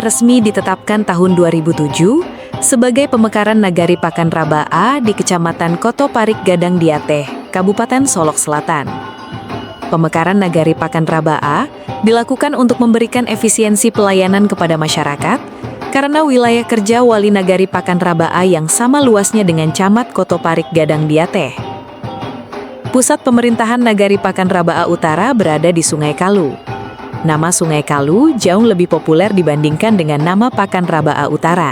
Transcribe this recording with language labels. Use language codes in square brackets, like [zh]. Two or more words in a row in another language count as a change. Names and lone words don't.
[id] resmi ditetapkan tahun 2007 sebagai pemekaran Nagari Pakan Raba'a di Kecamatan Koto Parik Gadang Diateh, Kabupaten Solok Selatan. Pemekaran Nagari Pakan Raba'a dilakukan untuk memberikan efisiensi pelayanan kepada masyarakat karena wilayah kerja Wali Nagari Pakan Raba'a yang sama luasnya dengan Camat Koto Parik Gadang Diateh. Pusat pemerintahan Nagari Pakan Raba'a Utara berada di Sungai Kalu. Nama Sungai Kalu jauh lebih populer dibandingkan dengan nama Pakan Raba'a Utara.